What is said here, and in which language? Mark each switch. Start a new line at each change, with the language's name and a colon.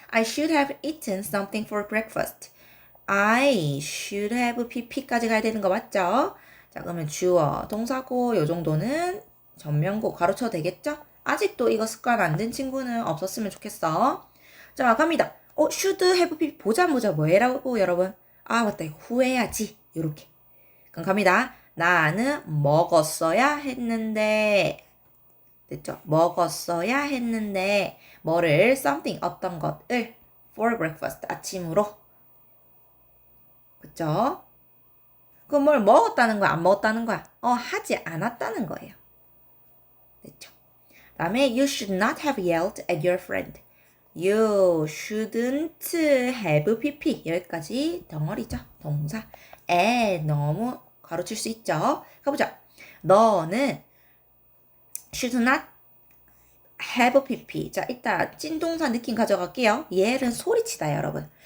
English: I should have eaten something for breakfast.
Korean: I should have pp까지 가야 되는 거 맞죠? 자, 그러면 주어, 동사고 요 정도는 전면고 가로쳐도 되겠죠? 아직도 이거 습관 안 든 친구는 없었으면 좋겠어. 자, 갑니다. should have pp 보자마자 뭐해라고 여러분? 맞다. 이거 후회해야지. 요렇게. 그럼 갑니다. 나는 먹었어야 했는데. 됐죠? 먹었어야 했는데 뭐를 something 어떤 것을 for breakfast 아침으로. 그쵸? 그럼 뭘 먹었다는 거야? 안 먹었다는 거야? 하지 않았다는 거예요. 됐죠?
English: 다음에 you should not have yelled at your friend. You shouldn't have pp.
Korean: 여기까지 덩어리죠. 동사. 너무 가로칠 수 있죠. 가보자. 너는 should not have pp. 자, 이따 찐동사 느낌 가져갈게요. 얘는 소리치다, 여러분.